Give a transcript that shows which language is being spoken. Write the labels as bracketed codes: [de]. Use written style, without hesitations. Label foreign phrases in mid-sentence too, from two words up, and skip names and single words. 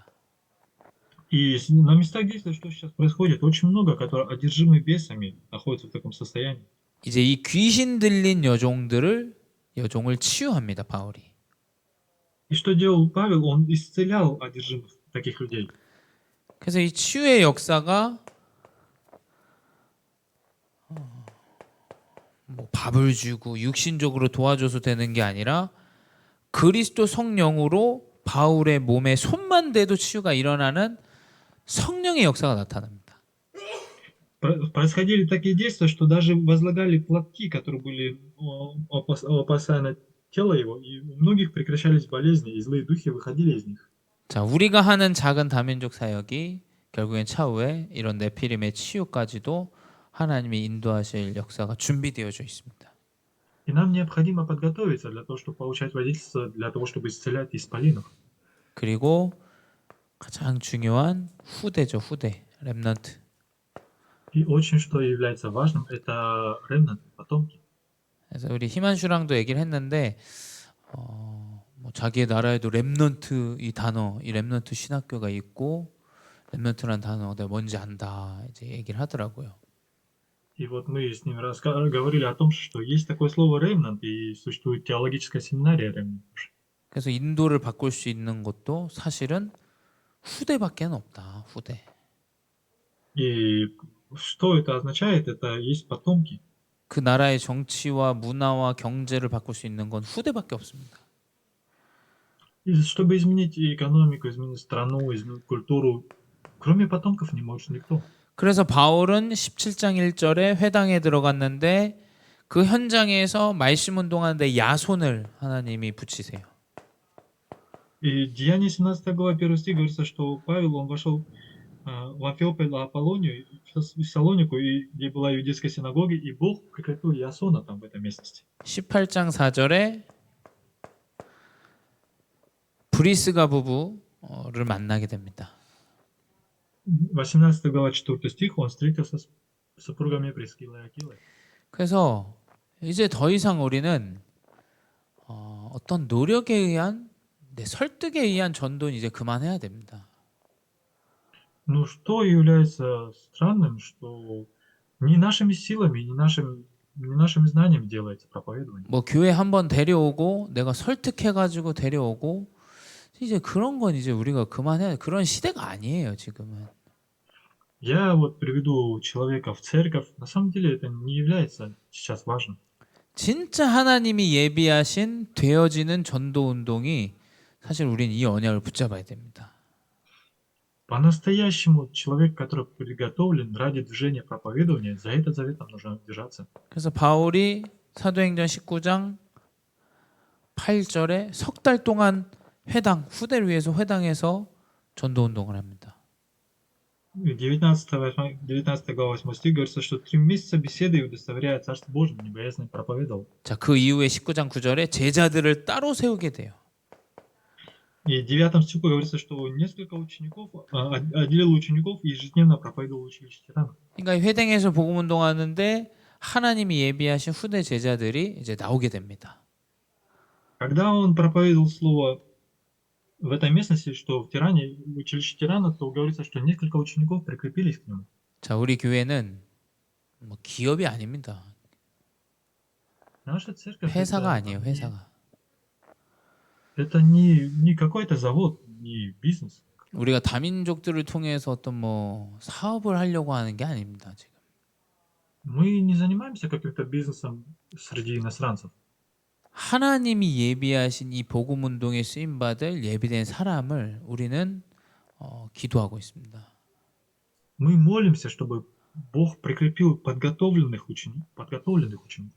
[ru] И на местах действия, что сейчас происходит, очень много, которые одержимы бесами, находятся в таком состоянии. [ko] 이제 이 귀신 들린 여종을 치유합니다, 바울이. [ru] И что делал Павел? Он исцелял одержимых таких людей. [ko] 그래서 이 치유의 역사가 뭐 밥을 주고 육신적으로 도와줘서 되는 게 아니라 그리스도 성령으로 바울의 몸에 손만 대도 치유가 일어나는 성령의 역사가 나타납니다. [ru] Происходили такие действия, что даже возлагали платки, которые были постоянно тело его, и у многих прекращались болезни, и злые духи выходили из них. [ko] 자, 우리가 하는 작은 다민족 사역이 결국엔 차후에 이런 네피림의 치유까지도 하나님이 인도하실 역사가 준비되어져 있습니다. [ru] И нам необходимо подготовиться для того, чтобы получать водительство, для того, чтобы исцелять исполинов. [ko] 그리고 가장 중요한 후대죠, 후대, 렘넌트. [ru] И очень, что является важным, это ремнант, потомки. [ko] 그래서 우리 희만슈랑도 얘기를 했는데 뭐 자기의 나라에도 렘넌트 이 단어, 이 렘넌트 신학교가 있고 렘넌트라는 단어가 내가 뭔지 안다 이제 얘기를 하더라고요. [ru] И вот мы с ним говорили о том, что есть такое слово ремнант, и существует теологическая семинария ремнант. [ko] 그래서 인도를 바꿀 수 있는 것도 사실은 후대밖에 없다. 후대. [ru] И что это означает? Это есть потомки. [ko] 그 나라의 정치와 문화와 경제를 바꿀 수 있는 건 후대밖에 없습니다. [ru] И чтобы изменить экономику, изменить страну, изменить культуру, кроме потомков не может никто. [ko] 그래서 바울은 17장 1절에 회당에 들어갔는데 그 현장에서 말씀 운동하는데 야손을 하나님이 붙이세요. [ru] И Деяние 17 глава 1 стих говорится, что Павел, он вошел в Амфиополь, Аполлонию, в Салонику, и где была иудейская синагога, и Бог прекратил Ясона там в этой местности. [ko] 18장 4절에 브리스가 부부를 만나게 됩니다. [ru] 18 глава 4 стих, он встретился с супругами Прискилы и Акилы. [ko] 그래서 이제 더 이상 우리는 어떤 노력에 의한 설득에 의한 전도는 이제 그만해야 됩니다. [ru] Ну, что является странным, что не нашими силами, не нашими знаниями делается проповедование. [ko] 뭐 교회 한번 데려오고 내가 설득해가지고 데려오고 이제 그런 건 이제 우리가 그만해야 그런 시대가 아니에요 지금은. [ru] Я вот приведу человека в церковь. На самом деле это не является сейчас важным. [ko] 진짜 하나님이 예비하신 되어지는 전도 운동이 사실 우리는 이 언약을 붙잡아야 됩니다. [ru] По-настоящему человек, который приготовлен ради движения проповедования, за этот завет нам нужно держаться. [ko] 그래서 바울이 사도행전 19장 8절에 석 달 동안 회당 후대를 위해서 회당에서 전도 운동을 합니다. [ru] 19 глава 8 стих говорится, что 3 месяца беседы и удостоверяя Царство Божие, небесное проповедовал. [ko] 자, 그 이후에 19장 9절에 제자들을 따로 세우게 돼요. [ru] И в 9 стиху говорится, что несколько учеников, отделил учеников и ежедневно проповедовал училище тиранов. [ko] 그러니까 이 회당에서 복음 운동하는데 하나님이 예비하신 후대 제자들이 이제 나오게 됩니다. [ru] Когда он проповедовал слово в этой местности, что в Тиране, в училище тиранов, то говорится, что несколько учеников прикрепились к нему. [ko] 자, 우리 교회는 뭐 기업이 아닙니다. [ru] Наша церковь [ko] 회사가 아니에요, 회사가. [ru] это не какой-то завод, не бизнес. [ko] 우리가 다민족들을 통해서 어떤 뭐 사업을 하려고 하는 게 아닙니다, 지금. [ru] Мы не занимаемся каким-то бизнесом среди иностранцев. [ko] 하나님이 예비하신 이 복음 운동에 쓰임 받을 예비된 사람을 우리는 기도하고 있습니다. [ru] Мы молимся, чтобы Бог прикрепил подготовленных учеников.